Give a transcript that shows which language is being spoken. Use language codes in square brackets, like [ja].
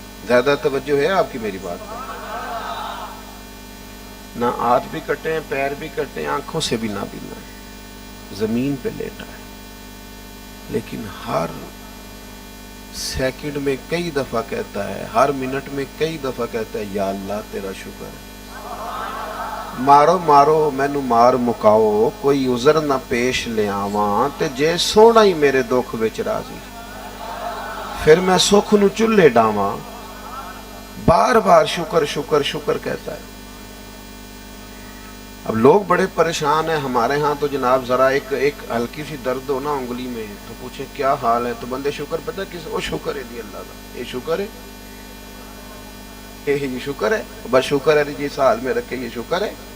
[ur] زیادہ توجہ ہے آپ کی میری بات پر؟ نہ ہاتھ بھی کٹے ہیں، پیر بھی کٹے ہیں، آنکھوں سے بھی نہ بینا ہے. زمین پہ لیٹا ہے، لیکن ہر سیکنڈ میں کئی دفعہ کہتا ہے، ہر منٹ میں کئی دفعہ کہتا ہے یا اللہ تیرا شکر ہے. [pa] مارو مارو مینو مار مکاؤ، کوئی عذر نہ پیش لے آواں تے جے سونا ہی میرے دکھ وچ راضی، پھر میں سکھ نو چلے ڈاواں. [ur] بار بار شکر شکر شکر کہتا ہے. اب لوگ بڑے پریشان ہیں ہمارے ہاں تو جناب ذرا ایک ہلکی سی درد ہو نا انگلی میں تو پوچھیں کیا حال ہے تو بندے شکر پتہ کس وہ شکر ہے جی اللہ کا، یہ شکر ہے، یہ شکر ہے، بس شکر ہے جی اس حال میں رکھے، یہ شکر ہے.